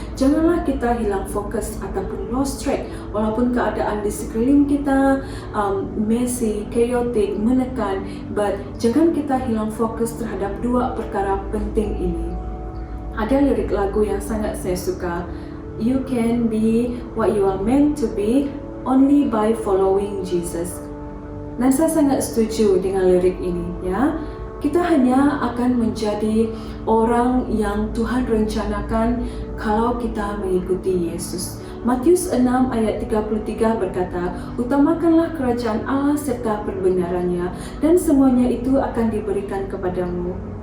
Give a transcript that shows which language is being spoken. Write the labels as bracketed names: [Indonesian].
[Malay] Janganlah kita hilang fokus ataupun [English] lost track, [Malay] walaupun keadaan di sekeliling kita [English] messy, chaotic, [Malay] menekan, [English] but [Malay] jangan kita hilang fokus terhadap dua perkara penting ini. Ada lirik lagu yang sangat saya suka. [English] You can be what you are meant to be only by following Jesus. [Malay] Dan saya sangat setuju dengan lirik ini, ya. Kita hanya akan menjadi orang yang Tuhan rencanakan kalau kita mengikuti Yesus. Matius 6 ayat 33 berkata, utamakanlah kerajaan Allah serta perbenarannya, dan semuanya itu akan diberikan kepadamu.